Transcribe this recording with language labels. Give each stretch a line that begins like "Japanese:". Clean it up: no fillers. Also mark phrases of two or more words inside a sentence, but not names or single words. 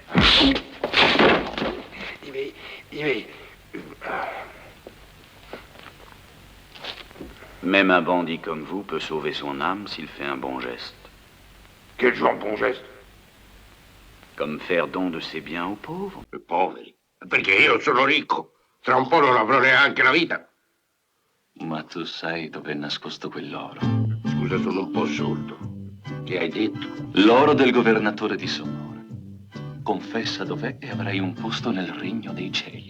French: Même un bandit comme vous peut sauver son âme s'il fait un bon geste. Quel genre de bon geste? Comme faire don de ses biens aux pauvres.
Italian: Poveri. Perché io sono ricco. Tra un po' non avrò neanche la vita. Ma tu sai dove è nascosto quell'oro? Scusa, sono un po' sordo. Che hai detto? L'oro del governatore di Sonora. Confessa dov'è e avrai un posto nel regno dei cieli.